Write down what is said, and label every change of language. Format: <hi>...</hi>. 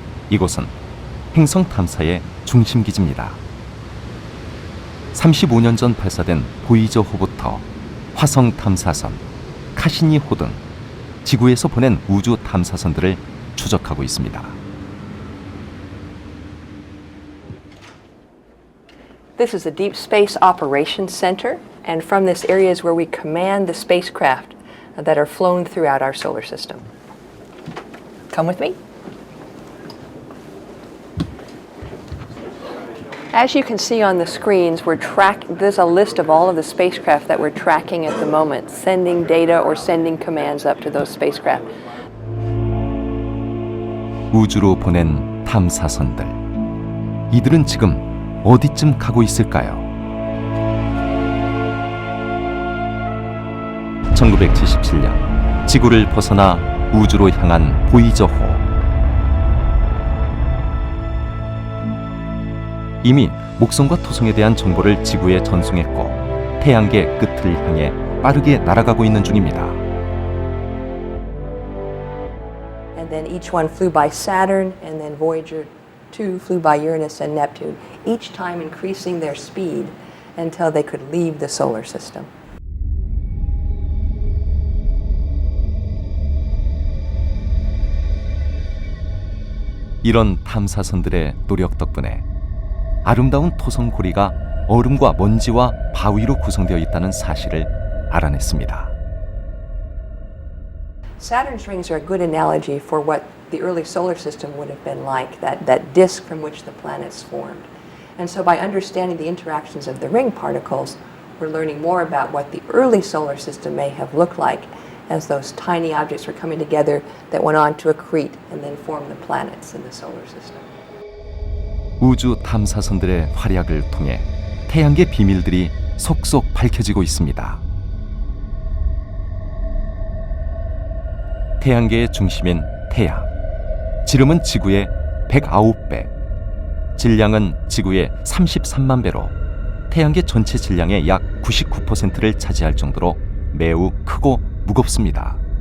<ko>이곳은 행성 탐사의 중심 기지입니다. 35년 전 발사된 보이저호부터 화성 탐사선, 카시니호 등 지구에서 보낸 우주 탐사선들을 추적하고 있습니다.</ko> <en>This is the Deep Space Operations Center, and from this area is where we command the spacecraft that are flown throughout our solar system. Come with me. As you can see on the screens, there's a list of all of the spacecraft that we're tracking at the moment, sending data or sending commands up to those spacecraft.</en> <ko>우주로 보낸 탐사선들. 이들은 지금 어디쯤 가고 있을까요? 1977년 지구를 벗어나 우주로 향한 보이저호. 이미 목성과 토성에 대한 정보를 지구에 전송했고 태양계 끝을 향해 빠르게 날아가고 있는 중입니다.</ko> <en>And then each one flew by Saturn, and then Voyager 2 flew by Uranus and Neptune, each time increasing their speed until they could leave the solar system.</en> <ko>이런 탐사선들의 노력 덕분에 아름다운 토성 고리가 얼음과 먼지와 바위로 구성되어 있다는 사실을 알아냈습니다.</ko> <en>Saturn's rings are a good analogy for what the early solar system would have been like, that disk from which the planets formed. And so by understanding the interactions of the ring particles, we're learning more about what the early solar system may have looked like as those tiny objects were coming together that went on to accrete and then form the planets in the solar system.</en> <ko>우주 탐사선들의 활약을 통해 태양계 비밀들이 속속 밝혀지고 있습니다. 태양계의 중심인 태양. 지름은 지구의 109배, 질량은 지구의 33만 배로 태양계 전체 질량의 약 99%를 차지할 정도로 매우 크고 무겁습니다.</ko>